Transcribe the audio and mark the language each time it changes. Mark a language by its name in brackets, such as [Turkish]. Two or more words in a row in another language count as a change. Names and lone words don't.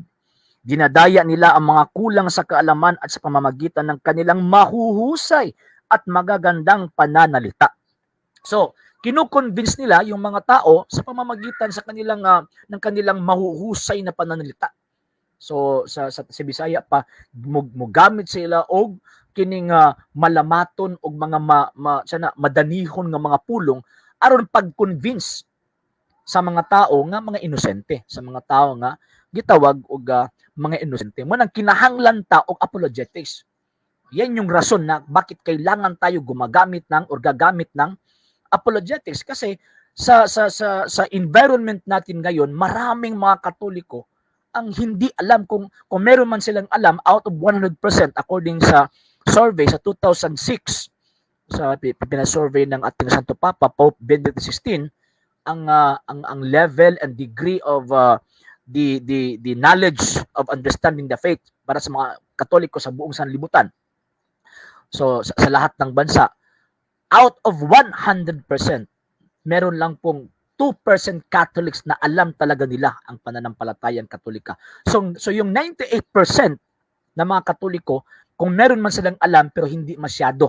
[Filipino] Dinadaya nila ang mga kulang sa kaalaman at sa pamamagitan ng kanilang mahuhusay at magagandang pananalita. So, kino-convince nila yung mga tao sa pamamagitan sa kanilang ng kanilang mahuhusay na pananalita. [Cebuano] So sa Bisaya pa mogamit sila og kining malamaton og mga madanihon nga mga pulong aron pag-convince sa mga tao nga mga inosente, sa mga tao nga gitawag og mga inosente. Mo nang kinahanglan ta og apologetics. [Filipino] Yan yung rason na bakit kailangan tayo gagamit ng apologetics, kasi sa environment natin ngayon, maraming mga Katoliko ang hindi alam kung meron man silang alam [English] out of 100% [Filipino] according sa survey sa 2006 sa pinasurvey ng ating Santo Papa Pope Benedict XVI, ang [English] level and degree of the knowledge of understanding the faith [Filipino] para sa mga Katoliko sa buong sanlibutan. So sa lahat ng bansa, [English] out of 100%, [Filipino] meron lang pong 2% Catholics na alam talaga nila ang pananampalatayang Katolika. So yung 98% na mga Katoliko, kung meron man silang alam pero hindi masyado.